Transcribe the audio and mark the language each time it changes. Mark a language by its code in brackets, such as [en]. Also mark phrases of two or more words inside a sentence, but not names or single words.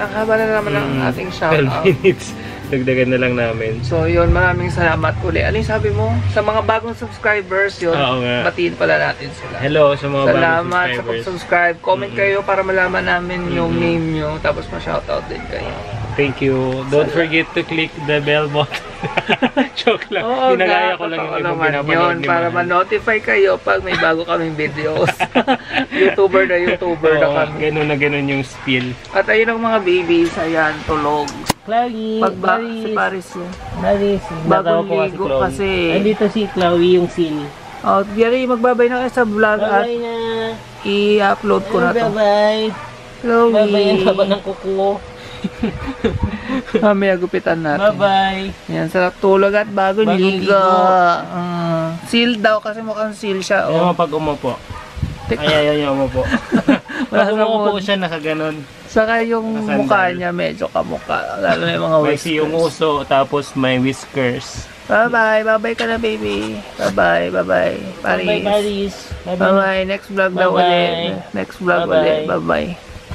[tl] Ang haba na naman ang ating 12 shoutout. minutes. Dagdagan na lang namin. So yun, maraming salamat uli. Ano yung sabi mo? Sa mga bagong subscribers yun, Oo nga. batiin pala natin sila. Hello sa mga bagong Salamat sa subscribers. pag-subscribe. Comment kayo para malaman namin yung name nyo. Tapos ma-shoutout din kayo. [en] Thank you. Don't forget to click the bell button. [tl] Joke lang. Pinagaya ko lang yung ibang pinapanood yun, ni para Mahal. ma-notify kayo pag may bago kaming videos. YouTuber na Oo, kami. ganun na ganun yung spiel. At ayun ang mga babies. Ayan, tulog. Chloe, Si Paris yun. Maris, Bagong ligo kasi. Andito si Chloe yung seal. Oh, Gary, magbabay na kayo sa vlog at Bye na. i-upload ko na to. Bye-bye. Chloe. Bye-bye ang haba ng kuko. Mamaya gupitan natin. Bye-bye. Yan, sarap tulog at bagong Bagong ligo. Seal daw kasi mukhang seal siya. Ayaw Oh. mo pag umupo. Tek- Ayaw mo po. Wala Pag sa umupo mood. siya, nakaganon. Saka yung Nakasandal. mukha niya medyo kamukha. Lalo na yung mga May whiskers. siyong uso, tapos may whiskers. Bye-bye. Bye-bye ka na, baby. Bye-bye. Bye-bye. Paris. Bye, Paris. Bye-bye. [en] Next vlog [tl] daw Bye-bye. ulit. [en] Next vlog [tl] Bye-bye. ulit. Bye-bye.